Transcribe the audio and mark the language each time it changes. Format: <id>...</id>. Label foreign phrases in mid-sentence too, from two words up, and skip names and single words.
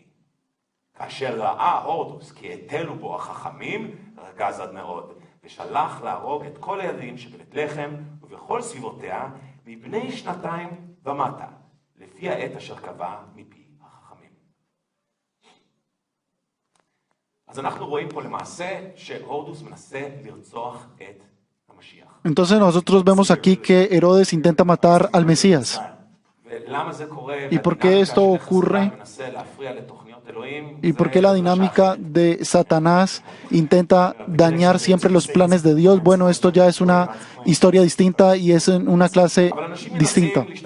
<he>כאשר ראה הורדוס כי התלו בו החכמים, רגז עד מאוד, ושלח להרוג את כל הילדים שבבית לחם ובכל סביבותיה, מבני 2 ומטה, לפי העת אשר קבע מפי החכמים. אז אנחנו רואים פה למעשה שהורדוס מנסה לרצוח את המשיח.</he> <es>Entonces nosotros vemos aquí que Herodes intenta matar al Mesías. ¿Y por qué esto ocurre? ¿Y por qué la dinámica de Satanás intenta dañar siempre los planes de Dios? Bueno, esto ya es una historia distinta y es en una clase distinta.</es>